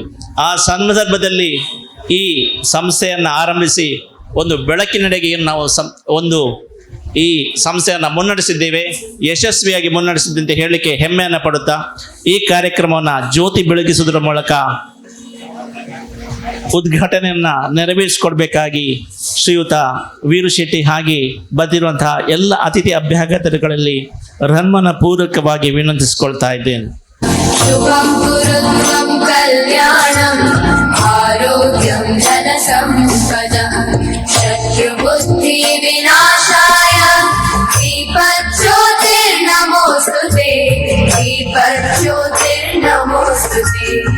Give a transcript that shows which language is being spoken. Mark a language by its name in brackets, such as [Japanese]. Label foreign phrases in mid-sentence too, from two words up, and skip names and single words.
[Kannada] ಆ ಸಂದರ್ಭದಲ್ಲಿ ಈ ಸಂಸ್ಥೆಯನ್ನು ಆರಂಭಿಸಿ ಒಂದು ಬೆಳಕಿನೆಡೆಗೆ ನಾವು ಈ ಸಂಸ್ಥೆಯನ್ನು ಮುನ್ನಡೆಸಿದ್ದೇವೆ, ಯಶಸ್ವಿಯಾಗಿ ಮುನ್ನಡೆಸಿದ್ದಂತೆ ಹೇಳಲಿಕ್ಕೆ ಹೆಮ್ಮೆಯನ್ನು ಪಡುತ್ತಾ ಈ ಕಾರ್ಯಕ್ರಮವನ್ನು ಜ್ಯೋತಿ ಬೆಳಗಿಸುವುದರ ಮೂಲಕ ಉದ್ಘಾಟನೆಯನ್ನು ನೆರವೇರಿಸಿಕೊಡ್ಬೇಕಾಗಿ ಶ್ರೀಯುತ ವೀರು ಶೆಟ್ಟಿ ಹಾಗೆ ಬಂದಿರುವಂತಹ ಎಲ್ಲ ಅತಿಥಿ ಅಭ್ಯಾಗತಗಳಲ್ಲಿ ರನ್ಮನ ಪೂರ್ವಕವಾಗಿ ವಿನಂತಿಸಿಕೊಳ್ತಾ ಇದ್ದೇನೆ. [Sanskrit] शुभं गुरुत्वं कल्याणम् आरोग्यं धनसम्पदः शत्रुबुद्धिविनाशाय दीपज्योतिर्नमोऽस्तुते दीपज्योतिर्नमोऽस्तुते